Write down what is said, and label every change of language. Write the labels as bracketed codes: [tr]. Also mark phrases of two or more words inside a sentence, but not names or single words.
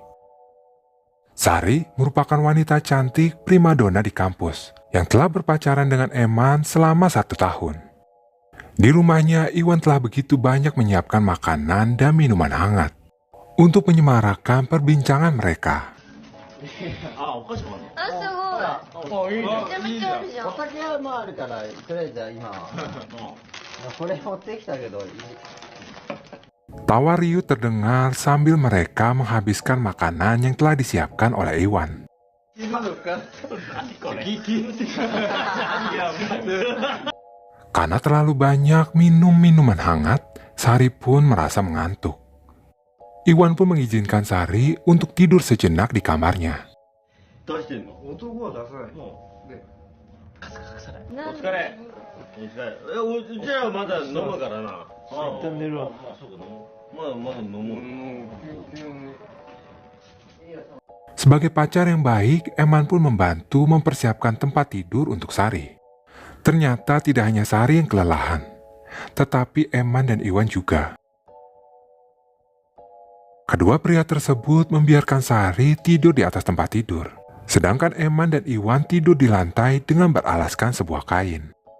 [id] Sari merupakan wanita cantik primadona di kampus yang telah berpacaran dengan Eman selama 1 tahun. Di rumahnya, Iwan telah begitu banyak menyiapkan makanan dan minuman hangat untuk menyemarakan perbincangan mereka. [ja] あ、お菓子もあるの。あ、すごい。いいじゃん。めちゃめちゃあるじゃんお酒もあるから、とりあえず今は。これ持ってきたけど。 [id] Tawa riuh terdengar sambil mereka menghabiskan makanan yang telah disiapkan oleh Iwan. Karena terlalu banyak minum minuman hangat, Sari pun merasa mengantuk. Iwan pun mengizinkan Sari untuk tidur sejenak di kamarnya. [ja] 出してんの。男は出さない。ねなんでお疲れ。お疲れ。じゃあまだ飲むからな。一旦寝るわ。そうか飲む。まだ飲む。急に [id] Sebagai pacar yang baik, Eman pun membantu mempersiapkan tempat tidur untuk Sari. Ternyata tidak hanya Sari yang kelelahan, tetapi Eman dan Iwan juga. Kedua pria tersebut membiarkan Sari tidur di atas tempat tidur, sedangkan Eman dan Iwan tidur di lantai dengan beralaskan sebuah kain.